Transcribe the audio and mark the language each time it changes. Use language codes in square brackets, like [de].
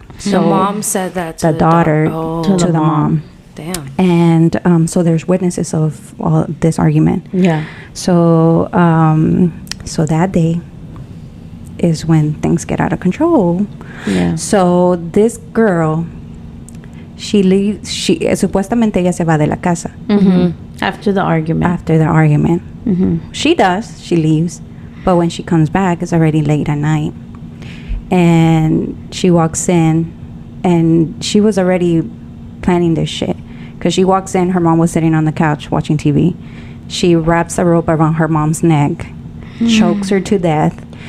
[en] So the mom said that to the daughter to the mom. Damn. And so there's witnesses of all this argument. Yeah. So so that day is when things get out of control. Yeah. So this girl, she leaves. [es] Supuestamente ella se va de la casa. [en] After the argument. She does. She leaves, but when she comes back, it's already late at night, and she walks in, and she was already planning this shit because she walks in. Her mom was sitting on the couch watching TV. She wraps a rope around her mom's neck, chokes her to death.